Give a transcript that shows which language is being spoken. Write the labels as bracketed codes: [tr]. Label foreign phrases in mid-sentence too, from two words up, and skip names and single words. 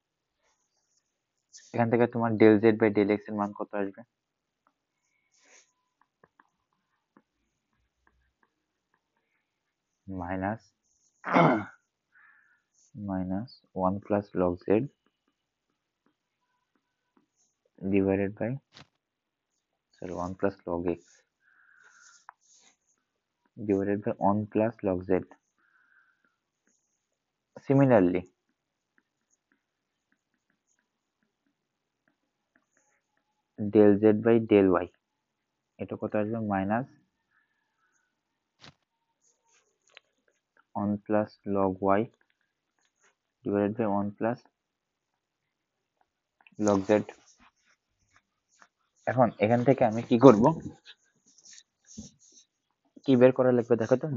[bn] এখান থেকে তোমার [en] del z by del x [bn] এর মান কত আসবে? [en] minus minus 1 plus log z divided by 1 plus log x divided by 1 plus log z. Similarly, del z by del y, [bn] এটা কত আসবে? [en] minus 1 plus log y divided by 1 plus log z। [bn] এখন এখান থেকে আমি কি করব, কি বের করা লাগবে দেখো তো?